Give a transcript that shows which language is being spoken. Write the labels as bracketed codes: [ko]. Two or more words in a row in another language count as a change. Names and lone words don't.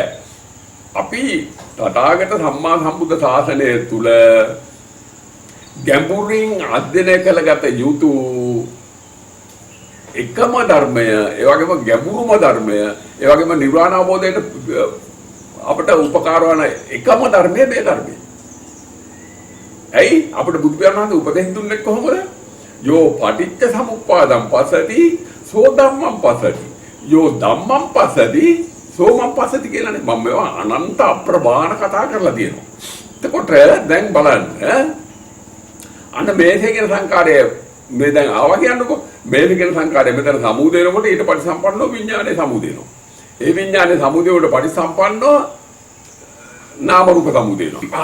[si] අපි තථාගත සම්මා සම්බුද්ධ ශාසනය තුල ගැඹුරින් අධ්‍යයනය කළගත යුතු එකම ධර්මය, ඒ වගේම ගැඹුරුම ධර්මය, ඒ වගේම නිර්වාණ අවබෝධයට අපට උපකාර වන එකම ධර්මය මේ ධර්මය. ඇයි අපිට බුදු පියාණන් වහන්සේ උපදෙස් දුන්නේ කොහොමද? [pi] යෝ පටිච්ච සමුප්පාදං පස්සති සෝ ධම්මං පස්සති යෝ ධම්මං පස්සති සෝ මං පස්සති [si] කියලානේ මම මේවා අනන්ත අප්‍රමාණ කතා කරලා තියෙනවා. එතකොට දැන් බලන්න අන්න මේසේ කියන සංකාරය මේ දැන් ආවා කියන්නකො මේසේ කියන සංකාරය මෙතන සමුදය වෙනකොට ඊට පරිසම්පන්නව විඥානයේ සමුදය වෙනවා. ඒ විඥානයේ සමුදය වලට පරිසම්පන්නව නාම රූප සමුදය වෙනවා.